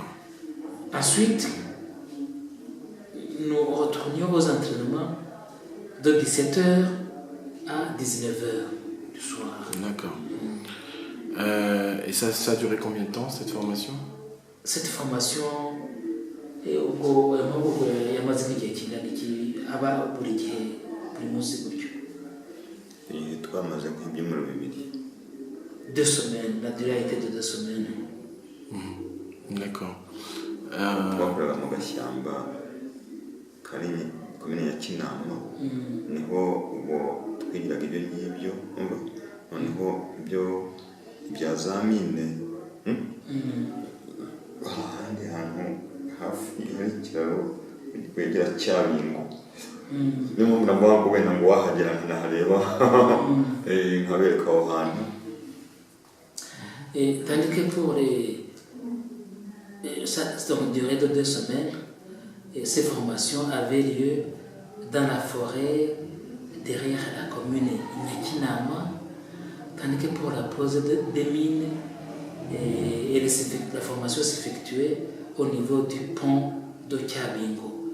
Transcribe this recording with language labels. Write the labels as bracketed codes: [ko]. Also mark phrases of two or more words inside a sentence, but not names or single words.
[fr] Ensuite, nous retournions aux entraînements de 17h à 19h du soir. D'accord. Et ça a duré combien de temps cette formation? Cette formation, [rw] twamaze nk'ibyumweru 2. [fr] 2 semaines, la durée a été de 2 semaines. D'accord. [rw] Twakoraga mu gashyamba kari komine ya Kinama, niho ubwo twigiraga ibyo ngibyo, noneho ibyo bya za mine ahandi hantu hafi hari ikiraro kwegera Cyabingo. Niyo mpamvu navuga ngo wenda ngo wahagera nkanahareba nkabereka aho hantu. [fr] Tandis que pour ça donc durée de 2 semaines, ces formations avaient lieu dans la forêt derrière la commune Nyakinama, tandis que pour la pose des mines, la formation s'effectuait au niveau du pont de Cyabingo.